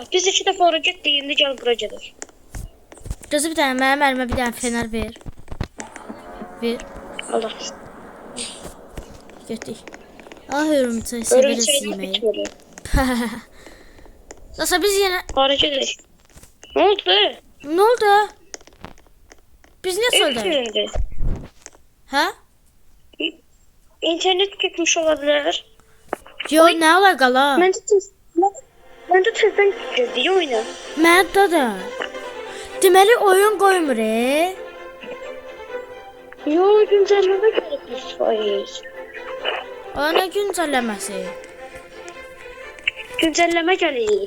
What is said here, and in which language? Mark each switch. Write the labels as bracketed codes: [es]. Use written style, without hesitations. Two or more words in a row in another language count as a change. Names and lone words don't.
[az] Biz 2 dəfə ora getdik, indi gel bura gedək. Qızı bir dənə mənim əlimə bir dənə fener ver. Ver. Allah. Getdik. Ah, hörümçək severiz Örümçəklər yeməyi. bitmir. [tr] Nasıl biz yenə... [az] Ora gedək. [tr] Ne oldu? Ne oldu? Biz ne söyledik? Silindi. Ha? İnternet gitmiş olabilir. Yo, ne alakalı? [az] Məndə tezdən girdi oyuna. Məndə də. Deməli oyun qoymur, Yo, güncəlləmə gəlib 100%. O nə güncəlləməsi? Güncəlləmə gəlib.